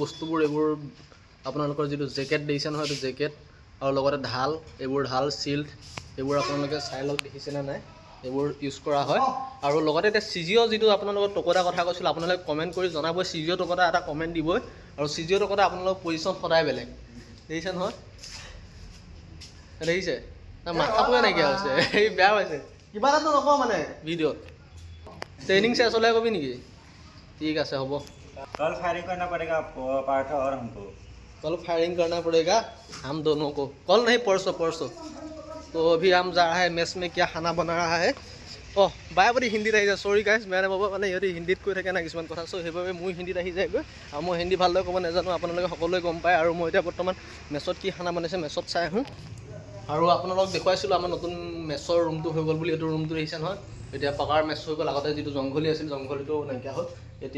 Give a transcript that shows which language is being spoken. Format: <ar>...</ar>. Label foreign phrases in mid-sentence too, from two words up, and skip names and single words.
<as>বস্তুবোৰ এইবোৰ আপোনালোকৰ যিটো জেকেট দেখিছে নহয় এইটো জেকেট আৰু লগতে ঢাল এইবোৰ ঢাল চিল্ড এইবোৰ আপোনালোকে চাই লওক দেখিছেনে নাই এইবোৰ ইউজ কৰা হয় আৰু লগতে এতিয়া চিজিঅ' যিটো আপোনালোকৰ টকৰা কথা কৈছিলোঁ আপোনালোকে কমেণ্ট কৰি জনাবই চিজিঅ' টকৰা এটা কমেণ্ট দিবই আৰু চিজিঅ' টকৰা আপোনালোকৰ পজিশ্যন সদায় বেলেগ দেখিছে নহয় দেখিছে মাথাটোৱে নাইকিয়া হৈছে এই বেয়া হৈছে কিবা এটাতো নকওঁ মানে ভিডিঅ'ত</as> <en>training session</en> <as>হ'লে কবি নেকি ঠিক আছে হ'ব</as> <hi>कल फायरिंग करना पड़ेगा पार्थ और हमको कल फायरिंग करना पड़ेगा हम दोनों को कल नहीं परसों तो अभी हम जा रहा है मेस में क्या खाना बना रहा है बाय बड़ी हिंदी रही जाए सॉरी गाइस मैंने बाबा</hi> <as>মানে ইহঁতে হিন্দীত কৈ থাকে না কিছুমান কথা চ' সেইবাবে মোৰ হিন্দীত আহি যায়গৈ আৰু মই হিন্দী ভালদৰে ক'ব নাজানো আপোনালোকে সকলোৱে গম পায় আৰু মই এতিয়া বৰ্তমান মেছত কি খানা বনাইছে মেছত চাই আহোঁ আৰু আপোনালোকক দেখুৱাইছিলোঁ আমাৰ নতুন মেছৰ ৰুমটো হৈ গ'ল বুলি এইটো ৰুমটো দেখিছে নহয় এতিয়া পকাৰ মেছ হৈ গ'ল আগতে যিটো জংঘলী আছিল জংঘলীটো নাইকিয়া হ'ল এতিয়া</as>